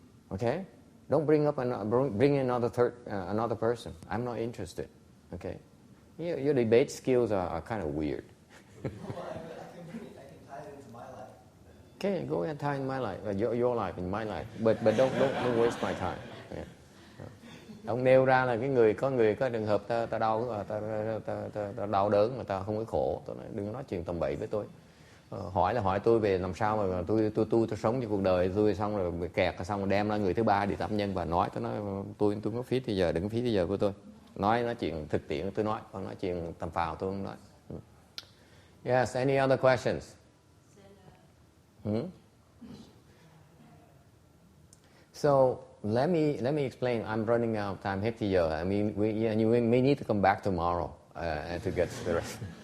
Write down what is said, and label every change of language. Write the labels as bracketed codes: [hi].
[en] Okay, don't bring in another person. I'm not interested. Okay, your debate skills are kind of weird. Well, I can tie it into my life. Okay, go ahead and tie in my life, your life in my life, but don't waste my time. Yeah. [vi] Ông nêu ra là có người có trường hợp ta đau, ta đau đớn mà ta không có khổ. Tôi nói đừng nói chuyện tầm bậy với tôi. Hỏi tôi về làm sao mà tôi sống cho cuộc đời tôi, xong rồi bị kẹt, xong rồi đem ra người thứ ba đi tập nhân và nói. Tôi nói tôi có phí thì giờ, đừng có phí thì giờ của tôi. Nói chuyện thực tiễn tôi nói, còn nói chuyện tầm phào tôi không nói. [en] Yes, any other questions? So let me explain. I'm running out of time. [vi] Hết thì giờ. [en] I mean, you may need to come back tomorrow to get the rest.